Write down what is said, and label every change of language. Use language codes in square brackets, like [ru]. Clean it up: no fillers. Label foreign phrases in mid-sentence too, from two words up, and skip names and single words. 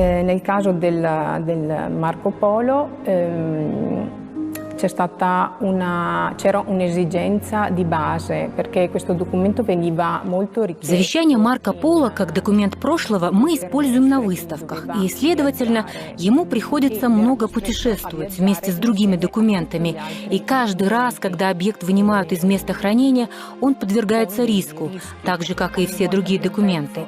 [it] Nel caso del Marco Polo c'era un'esigenza di base, perché questo documento veniva molto richiesto. [ru] Завещание Марко Поло как документ прошлого мы используем на выставках, и, следовательно, ему приходится много путешествовать вместе с другими документами. И каждый раз, когда объект вынимают из места хранения, он подвергается риску, так же, как и все другие документы.